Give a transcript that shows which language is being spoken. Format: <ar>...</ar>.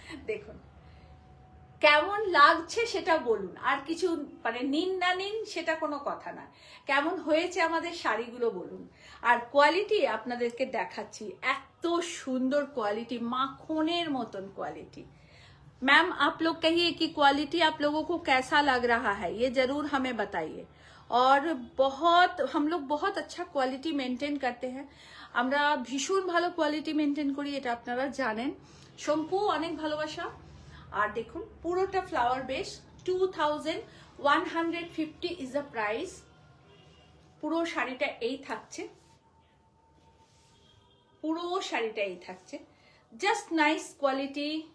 <bn>দেখুন কেমন লাগছে সেটা বলুন, আর কিছু মানে নিন না নিন সেটা কোনো কথা না, কেমন হয়েছে আমাদের শাড়িগুলো বলুন। আর কোয়ালিটি আপনাদেরকে দেখাচ্ছি, এত সুন্দর কোয়ালিটি, মাখনের মতন কোয়ালিটি।</bn> <hi>मैम आप लोग कहिए कि क्वालिटी आप लोगों को कैसा लग रहा है, ये जरूर हमें बताइए। और बहुत हम लोग बहुत अच्छा क्वालिटी मेंटेन करते हैं,</hi> <bn>আমরা ভীষণ ভালো কোয়ালিটি মেনটেন করি, এটা আপনারা জানেন। শঙ্কু, অনেক ভালোবাসা। আর দেখুন পুরোটা flower base,</bn> <en>2150 is the price.</en> <bn>পুরো শাড়িটা এই থাকছে, পুরো শাড়িটা এই থাকছে, জাস্ট নাইস কোয়ালিটি।</bn>